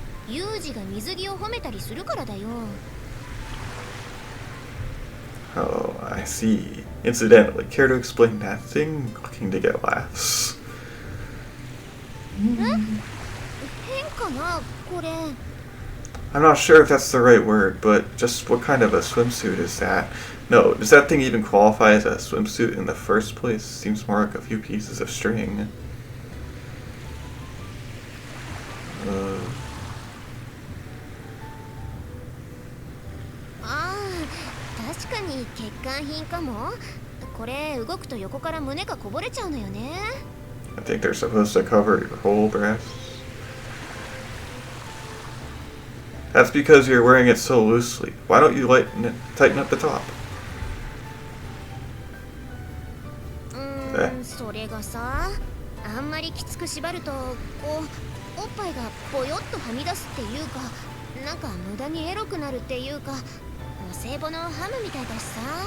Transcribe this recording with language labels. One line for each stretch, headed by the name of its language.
Japanese: ユージが水着を褒めたりするからだよ。
English: Oh, I see. Incidentally, care to explain that thing? Looking to get laughs.
Japanese: 変かなこれ。
English: I'm not sure if that's the right word, but just what kind of a swimsuit is that? No, does that thing even qualify as a swimsuit in the first place? Seems more like a few pieces of string.
Japanese: Ah, 確かに欠陥品かも。これ動くと横から胸がこぼれちゃうのよね。
English: I think they're supposed to cover your whole breast. That's because you're wearing it so loosely. Why don't you tighten up the top?
Japanese: それがさ、あんまりきつく縛るとこうおっぱいがボヨッとはみ出すっていうか、なんか無駄にエロくなるっていうか、お歳暮のハムみたいだしさ。